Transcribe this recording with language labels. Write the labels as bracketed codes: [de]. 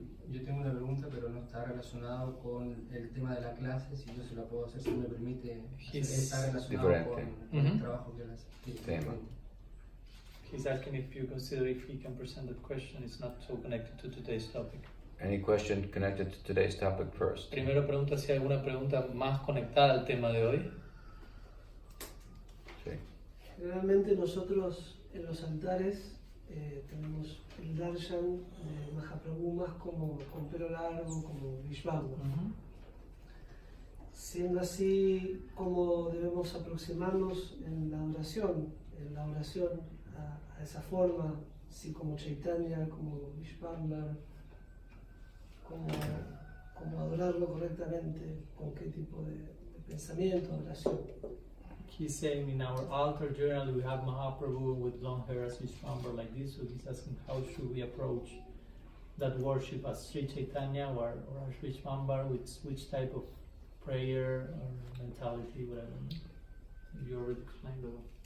[es] Yo tengo una pregunta, pero no está relacionado con el tema de la clase. Si yo se la puedo hacer, si me permite. Está relacionado con el trabajo que él hace. Tema. [en] He's asking if you consider if he can present that question. It's not so connected to today's topic. Any question connected to today's topic first? [es] Primero pregunta si hay alguna pregunta más conectada al tema de hoy. Sí. Generalmente nosotros en los altares tenemos el darshan de Mahaprabhu más como con pelo largo, como Vishvamba. Siendo así, ¿cómo debemos aproximarnos en la oración a esa forma, así como Chaitanya, como Vishvamba, como adorarlo correctamente, con qué tipo de pensamiento, de oración? [en] He's saying in our altar journal we have Mahaprabhu with long hair as Vishvambar like this, so he's asking how should we approach that worship as Sri Chaitanya or as Vishvambar, with which type of prayer or mentality, whatever. You already explained that.